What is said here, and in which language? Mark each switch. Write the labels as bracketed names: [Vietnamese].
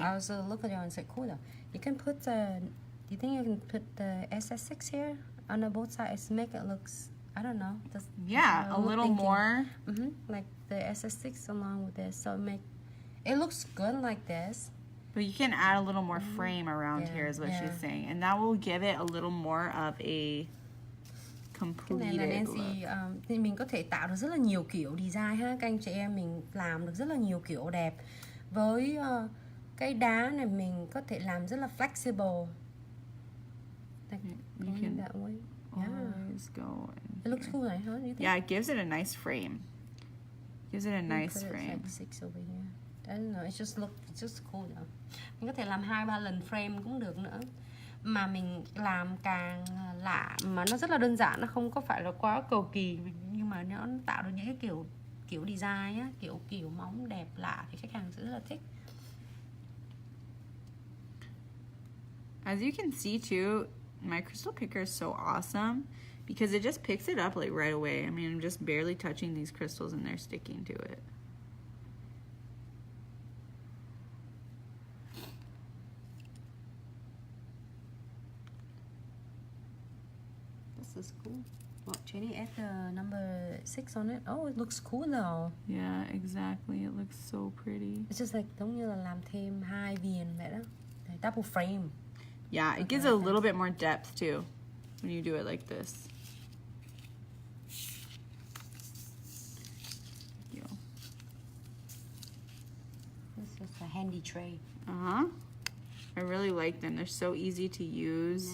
[English] I was looking at it and said, cool though. You can put do you think you can put the SS6 here on the both sides to make it looks, I don't know. Yeah, a little more. Like the SS6 along with this, so it looks good like this. But you can add a little more frame around here is what she's saying. And that will give it a little more of a completed [Vietnamese] Nancy, thì mình có thể tạo được rất là nhiều kiểu design ha. Các anh chị em mình làm được rất là nhiều kiểu đẹp. Với cái đá này mình có thể làm rất là flexible. [English] Like going that way. Always go in It looks here. cool, right? Huh? Do you think? Yeah, it gives it a nice frame. Gives it a nice frame. Like 6 over here. I don't know, it's just cool though. [Vietnamese] Mình có thể làm 2-3 lần frame cũng được nữa. Mà mình làm càng lạ mà nó rất là đơn giản, nó không có phải là quá cầu kỳ, nhưng mà nó tạo được những cái kiểu design á, kiểu móng đẹp lạ thì khách hàng sẽ rất là thích. [English] As you can see too, my crystal picker is so awesome because it just picks it up like right away. I mean, I'm just barely touching these crystals and they're sticking to it. This is cool. Well, Jenny, add the number 6 on it. Oh, it looks cool though. Yeah, exactly. It looks so pretty. It's just like [Vietnamese] giống như là làm thêm 2 viền vậy đó. [English] Double frame. Yeah, it gives a little bit more depth too when you do it like this. This is a handy tray. I really like them. They're so easy to use.